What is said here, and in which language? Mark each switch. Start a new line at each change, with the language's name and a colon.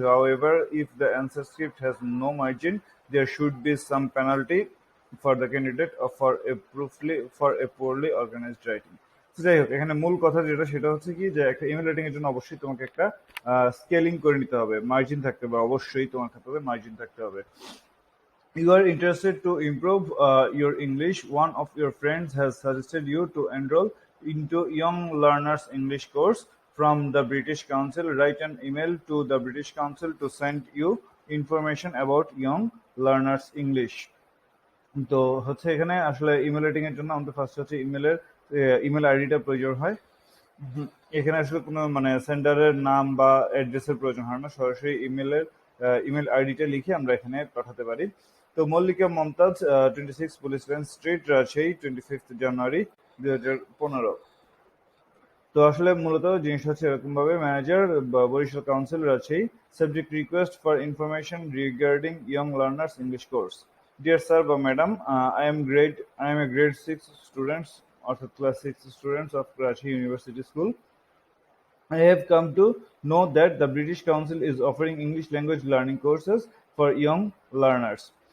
English: However, if the answer script has no margin, there should be some penalty for the candidate or for a poorly organized writing.
Bangla: তো যাই হোক, এখানে মূল কথা যেটা সেটা হচ্ছে কি, যে একটা ইমেল রাইটিং এর জন্য অবশ্যই তোমাকে একটা স্কেলিং করে নিতে হবে, মার্জিন থাকতে হবে, অবশ্যই তোমার থাকতে হবে, মার্জিন থাকতে হবে।
English: You are interested to improve your English. One of your friends has suggested you to enroll into Young Learners English course from the British Council. Write an email to the British Council to send you information about Young Learners English.
Bangla: তো হচ্ছে এখানে আসলে email writing এর জন্য আমাদের first হচ্ছে email আইডিটা প্রয়োজন হয়। এখানে আসলে কোনো মানে সেন্ডারের নাম বা অ্যাড্রেসের প্রয়োজন হয় না, সরাসরি ইমেল আইডিটা লিখে আমরা এখানে পাঠাতে পারি। তো Mallika Mumtaz, 26 police line street, Rajshahi, 25 জানুয়ারি 2015। তো আসলে মূলত জিনিস হচ্ছে এরকম ভাবে,
English: Manager Barishal council, Rajshahi, subject request for information regarding young learners English course. Dear sir বা madam, I am a grade 6 students, অর্থাৎ class 6 students of Rajshahi university school. I have come to know that the British Council is offering English language learning courses for young learners.